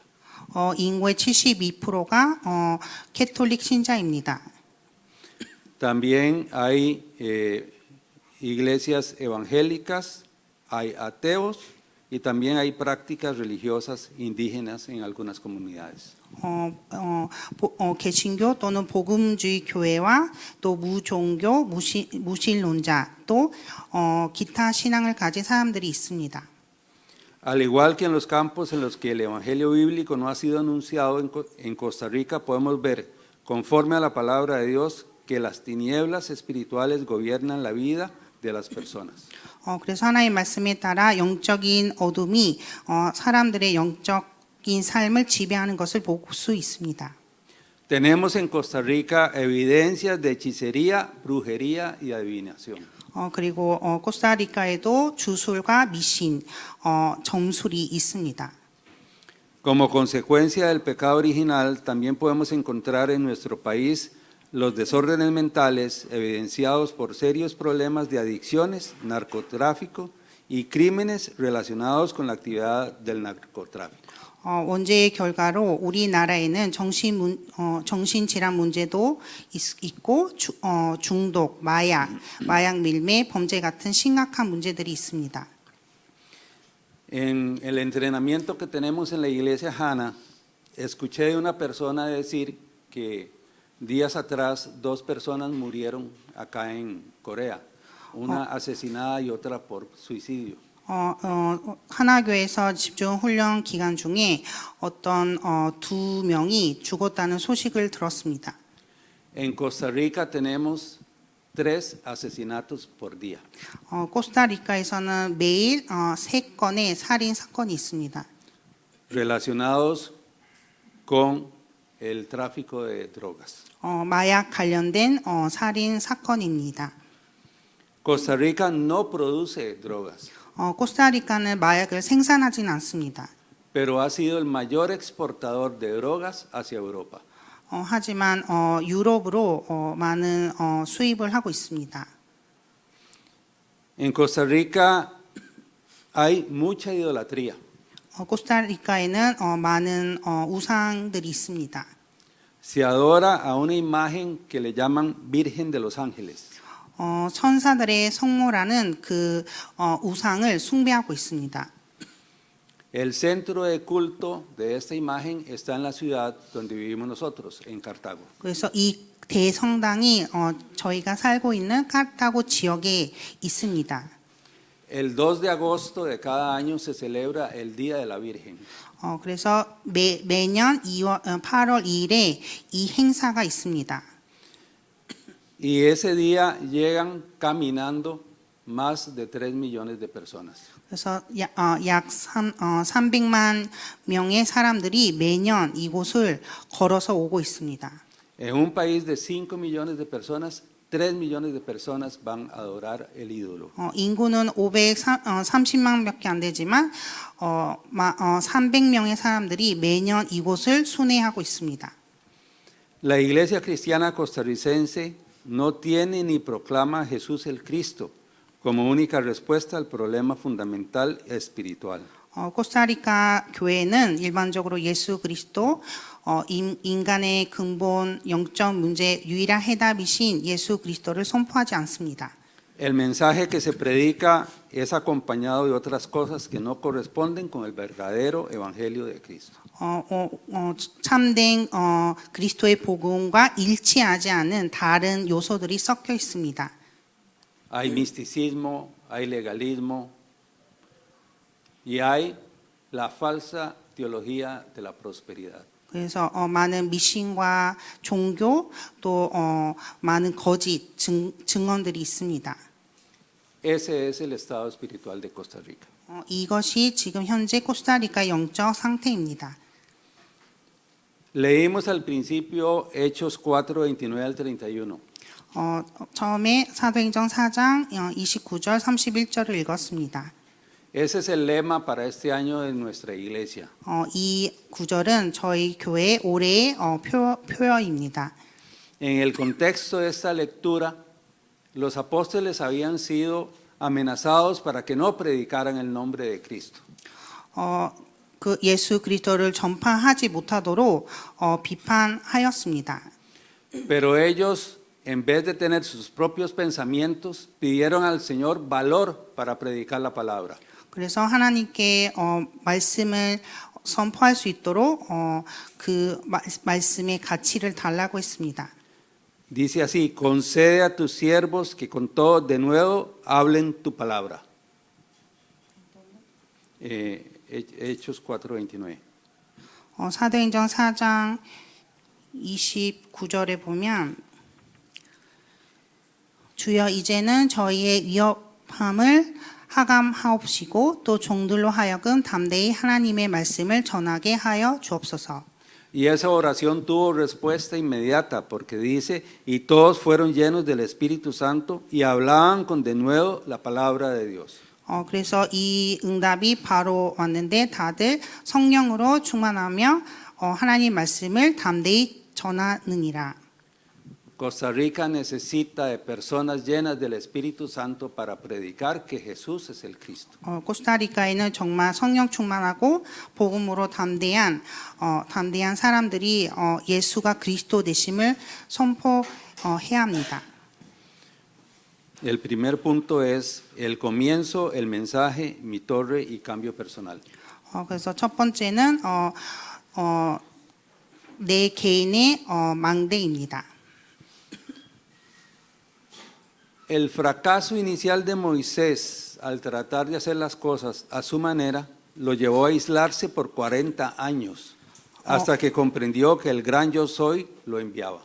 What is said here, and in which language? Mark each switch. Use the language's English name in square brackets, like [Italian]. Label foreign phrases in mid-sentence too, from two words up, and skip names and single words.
[Korean] 인구의 72%가 캐톨릭 신자입니다. [Spanish] También hay iglesias evangélicas, hay ateos y también hay prácticas religiosas indígenas en algunas comunidades. [Korean] 개신교 또는 복음주의 교회와 또 무종교, 무신론자 또 기타 신앙을 가진 사람들이 있습니다. [Spanish] Al igual que en los campos en los que el evangelio bíblico no ha sido anunciado en Costa Rica, podemos ver, conforme a la palabra de Dios, que las tinieblas espirituales gobiernan la vida de las personas. [Korean] 그래서 하나님의 말씀에 따라 영적인 어둠이 사람들의 영적인 삶을 지배하는 것을 볼 수 있습니다. [Spanish] Tenemos en Costa Rica evidencias de hechicería, brujería y adivinación. [Korean] 그리고 코스타리카에도 주술과 미신, 점술이 있습니다. [Spanish] Como consecuencia del pecado original, también podemos encontrar en nuestro país los desórdenes mentales evidenciados por serios problemas de adicciones, narcotráfico y crímenes relacionados con la actividad del narcotráfico. [Korean] 원죄의 결과로 우리나라에는 정신질환 문제도 있고 중독, 마약 밀매, 범죄 같은 심각한 문제들이 있습니다. [Spanish] En el entrenamiento que tenemos en la iglesia Hana, escuché de una persona decir que días atrás 2 personas murieron acá en Corea, una asesinada y otra por suicidio. [Korean] 하나교에서 집중 훈련 기간 중에 어떤 2명이 죽었다는 소식을 들었습니다. [Spanish] En Costa Rica tenemos 3 asesinatos por día. [Korean] 코스타리카에서는 매일 3건의 살인 사건이 있습니다. [Spanish] Relacionados con el tráfico de drogas. [Korean] 마약 관련된 살인 사건입니다. [Spanish] Costa Rica no produce drogas, [Korean] 코스타리카는 마약을 생산하진 않습니다. [Spanish] pero ha sido el mayor exportador de drogas hacia Europa. [Korean] 하지만 유럽으로 많은 수입을 하고 있습니다. [Spanish] En Costa Rica hay mucha idolatría. [Korean] 코스타리카에는 많은 우상들이 있습니다. [Spanish] Se adora a una imagen que le llaman Virgen de los Ángeles. [Korean] 천사들의 성모라는 그 우상을 숭배하고 있습니다. [Spanish] El centro de culto de esta imagen está en la ciudad donde vivimos nosotros, en Cartago. [Korean] 그래서 이 대성당이 저희가 살고 있는 카르타고 지역에 있습니다. [Spanish] El 2 de agosto de cada año se celebra el Día de la Virgen. [Korean] 그래서 매년 8월 2일에 이 행사가 있습니다. [Spanish] Y ese día llegan caminando más de 3 millones de personas. [Korean] 그래서 약 300만 명의 사람들이 매년 이곳을 걸어서 오고 있습니다. [Spanish] En un país de 5 millones de personas, 3 millones de personas van a adorar el ídolo. [Korean] 인구는 530만밖에 안 되지만 300명의 사람들이 매년 이곳을 순회하고 있습니다. [Spanish] La iglesia cristiana costarricense no tiene ni proclama a Jesús el Cristo como única respuesta al problema fundamental espiritual. [Korean] 코스타리카 교회는 일반적으로 예수 그리스도 인간의 근본 영적 문제 유일한 해답이신 예수 그리스도를 선포하지 않습니다. [Spanish] El mensaje que se predica es acompañado de otras cosas que no corresponden con el verdadero evangelio de Cristo. [Korean] 참된 그리스도의 복음과 일치하지 않은 다른 요소들이 섞여 있습니다. [Spanish] Hay misticismo, hay legalismo y hay la falsa teología de la prosperidad. [Korean] 그래서 많은 미신과 종교 또 많은 거짓 증언들이 있습니다. [Spanish] Ese es el estado espiritual de Costa Rica. [Korean] 이것이 지금 현재 코스타리카 영적 상태입니다. [Spanish] Leímos al principio Hechos 4, 29 al 31. [Korean] 처음에 사도행전 4장 29절 31절을 읽었습니다. [Spanish] Ese es el lema para este año de nuestra iglesia. [Korean] 이 구절은 저희 교회 올해의 표어입니다. [Spanish] En el contexto de esta lectura, los apóstoles habían sido amenazados para que no predicaran el nombre de Cristo. [Korean] 그 예수 그리스도를 전파하지 못하도록 비판하였습니다. [Spanish] Pero ellos, en vez de tener sus propios pensamientos, pidieron al Señor valor para predicar la palabra. [Korean] 그래서 하나님께 말씀을 선포할 수 있도록 그 말씀의 가치를 달라고 했습니다. [Spanish] Dice así: concede a tus siervos que con todo de nuevo hablen tu palabra. Hechos 4:29. [Korean] 사도행전 4장 29절에 보면 주여 이제는 저희의 위협함을 하감하옵시고 또 종들로 하여금 담대히 하나님의 말씀을 전하게 하여 주옵소서. [Spanish] Y esa oración tuvo respuesta inmediata porque dice: y todos fueron llenos del Espíritu Santo y hablaban con denuedo la palabra de Dios. [Korean] 그래서 이 응답이 바로 왔는데 다들 성령으로 충만하며 하나님 말씀을 담대히 전하느니라. [Spanish] Costa Rica necesita de personas llenas del Espíritu Santo para predicar que Jesús es el Cristo. [Korean] 코스타리카에는 정말 성령 충만하고 복음으로 담대한 사람들이 예수가 그리스도 되심을 선포해야 합니다. [Spanish] El primer punto es el comienzo, el mensaje, mi torre y cambio personal. [Korean] 그래서 첫 번째는 내 개인의 망대입니다. [Spanish] El fracaso inicial de Moisés al tratar de hacer las cosas a su manera lo llevó a aislarse por 40 años hasta que comprendió que el gran yo soy lo enviaba.